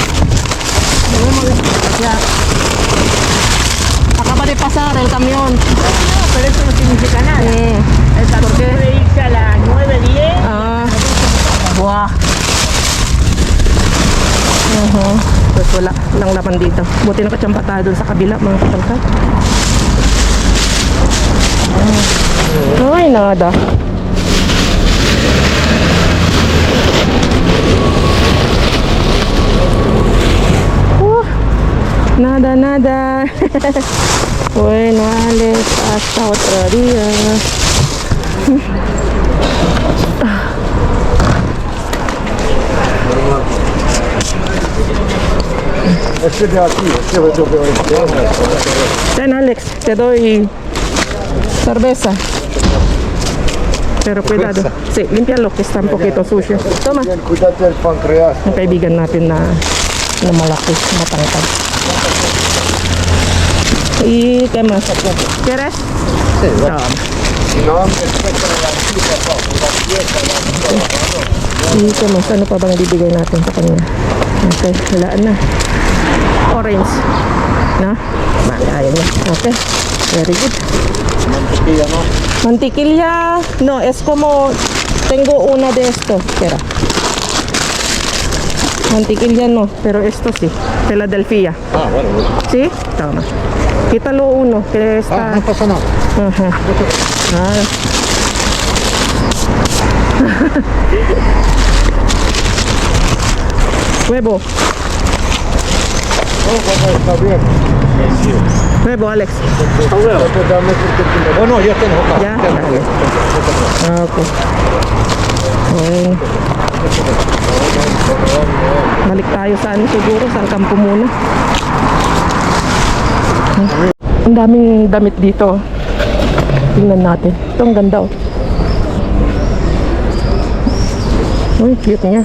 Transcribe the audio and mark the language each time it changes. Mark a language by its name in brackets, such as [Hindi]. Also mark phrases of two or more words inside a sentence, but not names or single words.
[Spanish] Ya. Acaba de pasar el camión. No, pero eso no significa nada. El camión ¿Por qué? puede irse a las 9:10. Ah. Wah. [Filipino] Pues wala lang laman dito. Buti nakachamba tayo dun sa kabila mga katalkad. Ay, [Spanish] nada. Nada. Bueno, Alex, hasta otro día. Este de aquí, este es lo peor. Ten, Alex, te doy cerveza. Pero cuidado. Sí, límpialo que está un poquito sucio. Toma. Bien, cuídate del páncreas. [Filipino] Ang kaibigan natin na na malaki, matangkad. [Spanish] ¿Qué más? ¿Quieres? No. No, me cuesta la chica, la fiesta, ¿Qué más? [Filipino] Ano pa bang bibigay natin sa kanya? Okay, wala na. Orange. No? Ayaw niya. [English] Okay, very good. [Spanish] mantequilla, ¿no? Mantequilla, no, es como, tengo una de esto, espera. Mantequilla no, pero esto sí, Philadelphia. Ah, bueno. ¿Sí? Toma. Quítalo uno, que está... Ah, no pasa nada. Ajá. Ah. Huevo, No, pues, está bien. huevo, Alex. Bueno, ya tengo acá. Ya, dale. Ah, ok. Bueno. [Filipino] Balik tayo sa ano siguro, sa kampo muna. Ang daming damit dito. Tingnan natin. Ito ang ganda oh. Uy, cute niya.